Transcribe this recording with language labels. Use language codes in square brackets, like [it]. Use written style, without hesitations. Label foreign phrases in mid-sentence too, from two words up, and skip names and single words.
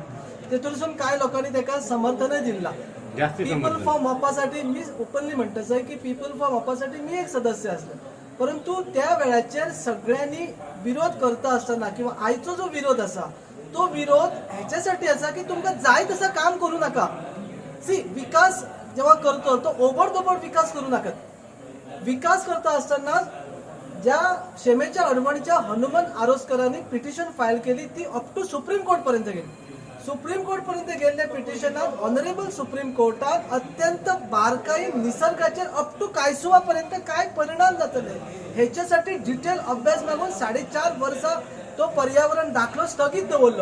[kok] तेतूंतसून कांय लोकांनी ताका समर्थनय दिला. पीपल फॉर मोपासाठी मी ओपनली म्हणटाच की पीपल फॉर मोपासाठी मी एक सदस्य असले परंतु त्या वेळाचेर सगळ्यांनी विरोध करता आसतना किंवा आयचो जो विरोध आसा तो विरोध ह्याच्यासाठी आसा की तुमकां जाय तसं काम करू नका. सी विकास जेव्हा करतो तो ओबडधोबड विकास करू नाकात. विकास करता असताना ज्या शेमेच्या अडवणीच्या हनुमान आरोसकरांनी पिटिशन फायल केली ती [en] up to [kok] सुप्रीम कोर्ट पर्यंत गेली. सुप्रीम कोर्ट पर्यंत गेल्ले पिटिशनात ऑनरेबल सुप्रीम कोर्टात अत्यंत बारकाईन निसर्गाचेर [en] up to [kok] कायसुवा पर्यंत काय परिणाम जातले ह्याच्यासाठी डिटेल अभ्यास मागून 4.5 वर्सां तो पर्यावरण दाखलो स्थगित दवरलो.